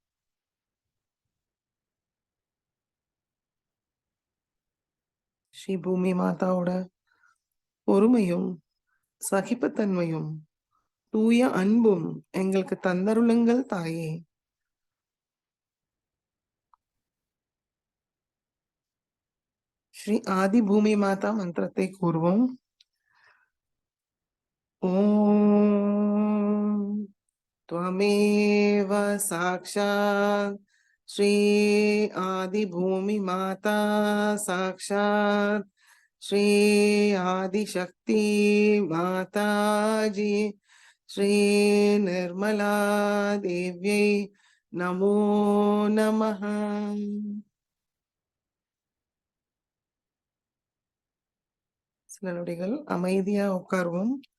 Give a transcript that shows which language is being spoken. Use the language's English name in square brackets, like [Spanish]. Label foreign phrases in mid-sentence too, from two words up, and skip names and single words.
[Tamil] ஸ்ரீ பூமி மாதாவோட பொறுமையும் சகிப்புத்தன்மையும் தூய அன்பும் எங்களுக்கு தந்தருளுங்கள் தாயே. ஸ்ரீ ஆதி பூமி மாதா மந்திரத்தை கூறுவோம். [Sanskrit] ஓம் त्वमेव साक्षात् श्री आदि भूमि माता साक्षात् श्री आदिशक्ति माताजी श्री निर्मला देव्यै नमो नमः। [Tamil] சில நொடிகள் அமைதியா உட்காருவோம்.